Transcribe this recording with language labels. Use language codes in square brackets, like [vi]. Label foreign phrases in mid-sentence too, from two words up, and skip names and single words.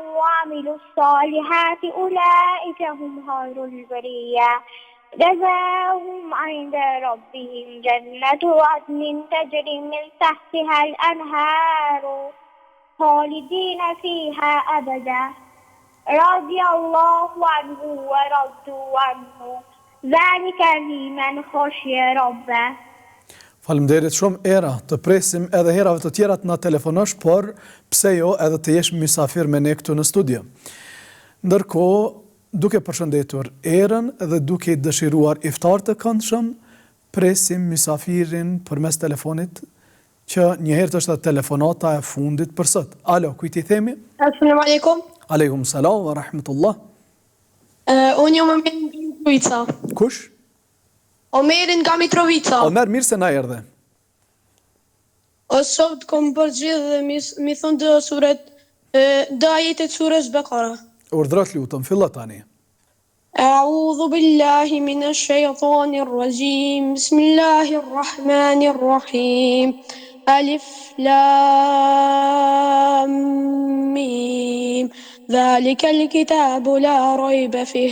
[ar] وعملوا الصالحات أولئك هم خير البرية جزاؤهم عند ربهم جنة عدن تجري من تحتها الأنهار خالدين فيها أبدا رضي الله عنه ورضوا عنه ذلك لمن خشي ربه. [sq] Faleminderit shumë. Era, të presim edhe herave të tjera të na telefonosh, por pse jo edhe të jesh mysafir me ne këtu në studio. Ndërkohë, duke përshëndetur erën dhe duke i dëshiruar iftar të këndshëm, presim mysafirin përmes telefonit që njëherë të është telefonata e fundit për sot. Alo, kujt i themi? [ar] السلام عليكم. عليكم السلام ورحمة الله. [sq] Unë jam Omer nga Mitrovica. Kush? Omerin nga Mitrovica. Omer, mirë se na erdhe. O sot kom përgjith dhe mi thonë dhe suret, dhe ajetet surës Bekara. Urdhrat lutëm, filla tani. [ar] أعوذ بالله من الشيطان الرجيم بسم الله الرحمن الرحيم ألف لام ميم ذلك الكتاب لا ريب فيه